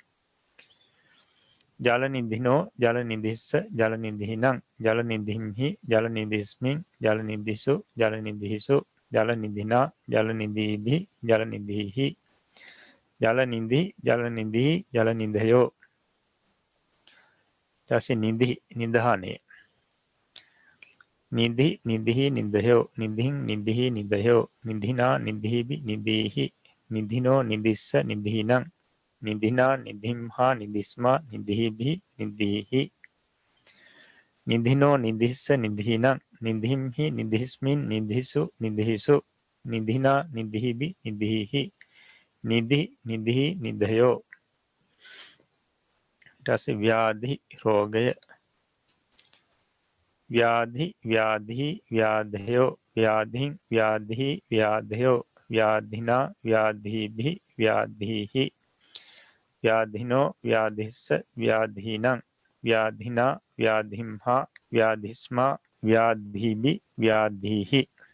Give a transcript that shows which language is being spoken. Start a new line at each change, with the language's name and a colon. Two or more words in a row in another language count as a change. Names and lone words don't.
Pali: ජල නිධිනෝ ජල නිධිස්ස ජල නිධිහිනං ජල නිධිම්හි ජල නිධිස්මින් ජල නිධිසු ජල නිධිහිසු ජල නිධිනා ජල නිධීබි ජල නිධීහි ජල නිධි ජල නිධී ජල නිධයෝ.
Sinhala: ඊට නිධි නිධානය.
Pali: නිධි නිධි නිධයෝ නිධින් නිධි නිධයෝ නිධිනා නිධීබි නිධීහි නිධිනෝ නිධිස්ස නිධීනං නිධිනා නිධිම්හා නිධිස්මා නිධීබි නිධීහි නිධිනෝ නිධිස්ස නිධීනං නිධිම්හි නිධිස්මින් නිධිසු නිධිහිසු නිධිනා නිධීබි නිධීහි නිධි නිධි නිධයෝ.
Sinhala: ඊට පස්සේ ව්‍යාධි රෝගය.
Pali: ව්‍යාධි ව්‍යාධි ව්‍යාධයෝ ව්‍යාධින් ව්‍යාධි ව්‍යාධයෝ ව්‍යාධිනා ව්‍යාධීභි ව්‍යාධීහි ව්‍යාධිනෝ ව්‍යාධිස්ස ව්‍යාධීනං ව්‍යාධිනා ව්‍යාධිම්හා ව්‍යාධිස්මා ව්‍යාධීභි ව්‍යාධීහි.